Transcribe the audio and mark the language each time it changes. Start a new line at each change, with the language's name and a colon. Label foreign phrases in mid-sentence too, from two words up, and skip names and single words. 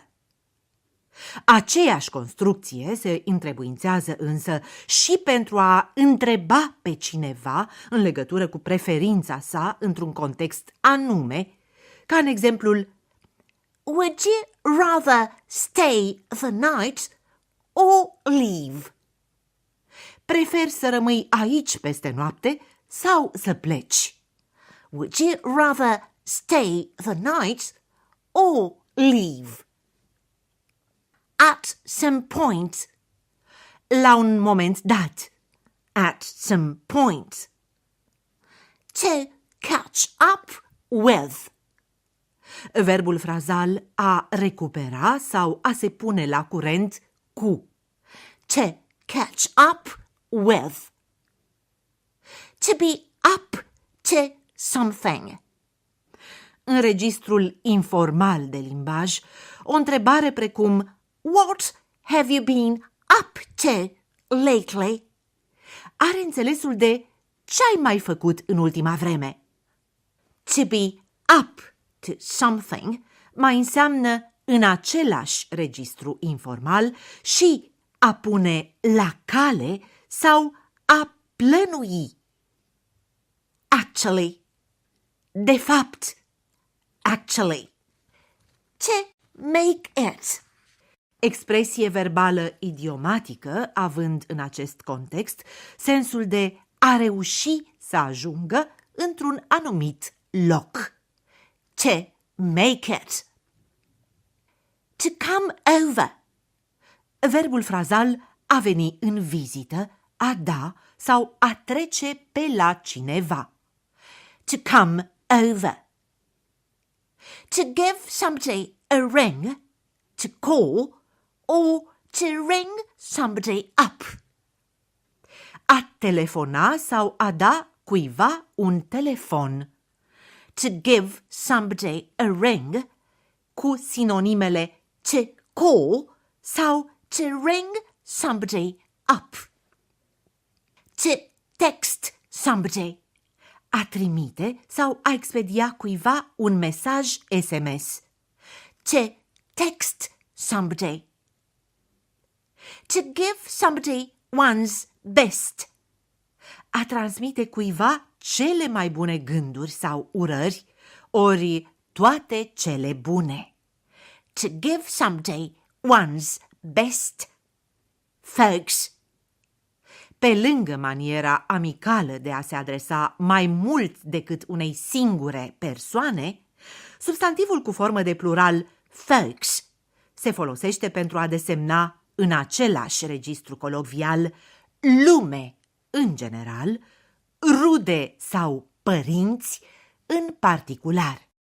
Romanian: Aceeași construcție se întrebuințează însă și pentru a întreba pe cineva în legătură cu preferința sa într-un context anume, ca în exemplul
English: Would you rather stay the night or leave?
Romanian: Preferi să rămâi aici peste noapte sau să pleci?
English: Would you rather stay the night or leave? At some point.
Romanian: La un moment dat.
English: At some point. To catch up with.
Romanian: Verbul frazal a recupera sau a se pune la curent cu.
English: To catch up with. To be up to something.
Romanian: În registrul informal de limbaj, o întrebare precum
English: What have you been up to lately?
Romanian: Are înțelesul de ce ai mai făcut în ultima vreme.
English: To be up to something
Romanian: mai înseamnă în același registru informal și a pune la cale sau a plănui.
English: Actually.
Romanian: De fapt.
English: Actually. To make it.
Romanian: Expresie verbală idiomatică, având în acest context sensul de a reuși să ajungă într-un anumit loc.
English: To make it. To come over.
Romanian: Verbul frazal a veni în vizită, a da sau a trece pe la cineva.
English: To come over. To give somebody a ring, to call, or to ring somebody up.
Romanian: A telefona sau a da cuiva un telefon.
English: To give somebody a ring,
Romanian: cu sinonimele to call sau
English: to ring somebody up. To text somebody.
Romanian: A trimite sau a expedia cuiva un mesaj SMS.
English: To text somebody. To give somebody one's best.
Romanian: A transmite cuiva cele mai bune gânduri sau urări, ori toate cele bune.
English: To give somebody one's best. Folks.
Romanian: Pe lângă maniera amicală de a se adresa mai mult decât unei singure persoane, substantivul cu formă de plural folks se folosește pentru a desemna în același registru colocvial lume în general, rude sau părinți în particular.